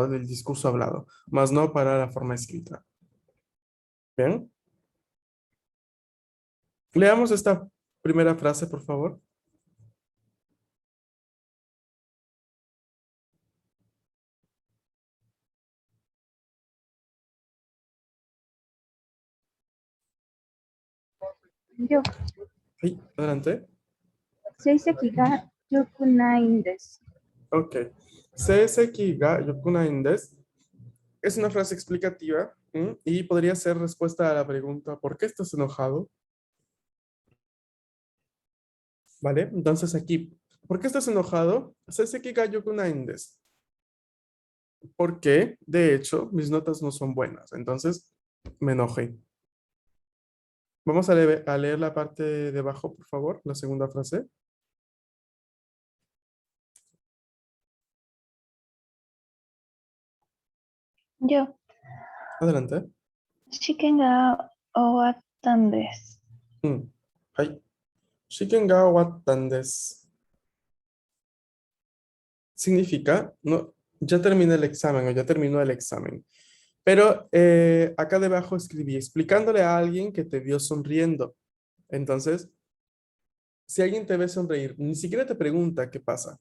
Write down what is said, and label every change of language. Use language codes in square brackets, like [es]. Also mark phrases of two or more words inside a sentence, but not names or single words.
[es] Del discurso hablado, más no para la forma escrita. Bien, leamos esta primera frase, por favor. Yo, Sí, adelante. [ja] 成績が良くないんです。 [es] Ok. [ja] 成績が良くないんです. [es] Es una frase explicativa y podría ser respuesta a la pregunta ¿por qué estás enojado? ¿Vale? Entonces aquí, ¿por qué estás enojado? [ja] 成績が良くないんです. [es] Porque, de hecho, mis notas no son buenas. Entonces, me enojé. Vamos a leer la parte de abajo, por favor, la segunda frase. [ja] よ、 [es] Adelante. [ja] 試験が終わったんです。 Mm. Hai. 試験が終わったんです. [es] Significa, no, ya terminé el examen o ya terminó el examen. Pero acá debajo escribí explicándole a alguien que te vio sonriendo. Entonces, si alguien te ve sonreír, ni siquiera te pregunta qué pasa.